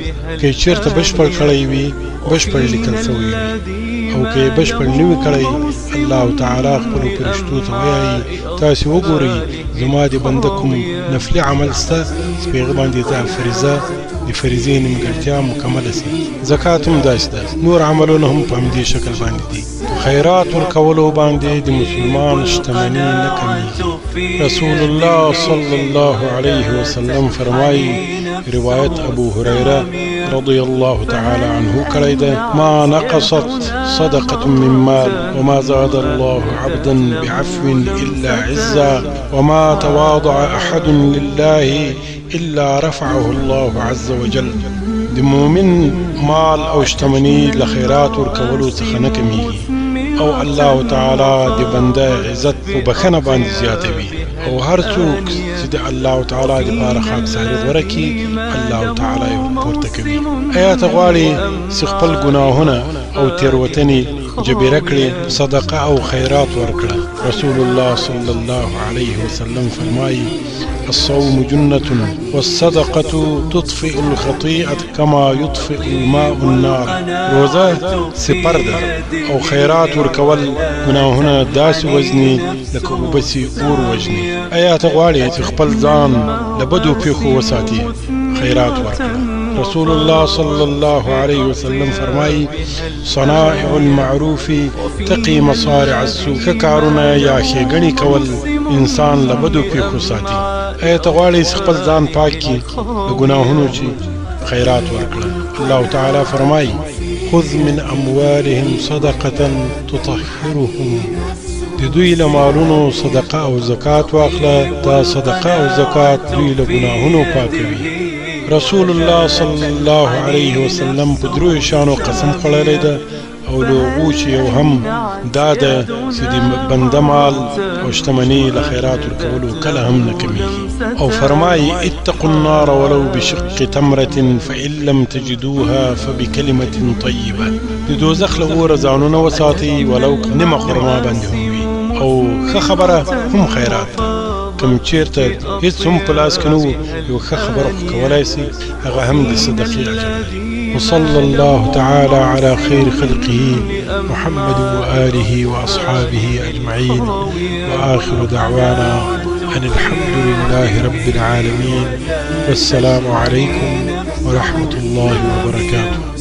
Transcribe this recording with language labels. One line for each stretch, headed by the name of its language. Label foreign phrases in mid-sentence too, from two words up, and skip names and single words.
Pashto: که چېرته بشپړ کړی وي، بشپړ لیکل سوی وي، او که یې بشپړ نه وي کړی، الله تعالی خپلو فرشتو ته وایي تاسې وګورئ زما د بنده کوم نفلي عمل شته چې په هغه باندې دا فریضه د فریضې نیمګړتیا مکمله سي. زکات هم داسې ده، نور عملونه هم په همدې شکل باندې دي. خیرات ورکولو باندې د مسلمان شتمني نه کمیږي.
Arabic: رسول الله صلی الله علیه وسلم
Pashto: فرمایي، روایت
Arabic: ابو هريره رضي الله تعالى عنه
Pashto: کړی ده،
Arabic: ما نقصت صدقة من مال وما زاد الله عبدا بعفو إلا عزا وما تواضع أحد لله إلا رفعه الله عز وجل.
Pashto: د مؤمن مال او شتمني لخيرات ورکولو څخه نه کمیږي، او الله تعالی د بنده عزت په بخنه باندې زیاتوي، او هر څوک چې د الله تعالی لپاره خاکساري غوره کړي، الله تعالی یې پورته کوي. ایا ته غواړې چې خپل ګناهونه او تېروتنې جبیره کړي؟ صدقه او خیرات ورکړه.
Arabic: رسول الله صلی الله علیه وسلم فرمایي الصوم جنة والصدقة تطفئ الخطيئة كما يطفئ الماء النار.
Pashto: روزه سپر ده او خیرات ورکول ګناهونه داسې وزني لکه اوبه چې اور وژني. ایا ته غواړې چې خپل ځان له بدو پیښو وساتي؟ خیرات ورکړه.
Arabic: رسول الله صلی الله علیه وسلم فرمایي صنائع المعروف تقي مصارع السوء.
Pashto: ښه کارونه یا ښېګڼې کول انسان له بدو پیښو ساتي. ایا ته غواړې چې خپل ځان پاک کړي د ګناهونو چې؟ خیرات ورکړه.
Arabic: الله تعالی فرمایي خذ من اموالهم صدقة تطهرهم.
Pashto: د دوی له مالونو صدقه او زکات واخله، دا صدقه او زکات دوی له ګناهونو پاکوي. رسول الله
Arabic: صلی الله علیه وسلم
Pashto: په دریو شانو قسم خوړلی ده، او له هغو چې یو هم دا ده چې د بنده مال او شتمني له خیرات ورکولو کله هم نه کمیږي. او فرمایي
Arabic: اتقوا النار ولو بشق تمرة فإن لم تجدوها فبكلمة طيبة.
Pashto: د دوزخ له اوره ځانونه وساتئ، ولو نیمه خرما باندې هم وي، او ښه خبره هم خیرات. کوم چیرته هیڅ هم په لاس کې نه وو، یو ښه خبره خو کولی سي، هغه هم د صدقې اجر لري.
Arabic: وصلى الله تعالى على خير خلقه محمد وآله وأصحابه أجمعين، وآخر دعوانا أن الحمد لله رب العالمين، والسلام عليكم ورحمة الله وبركاته.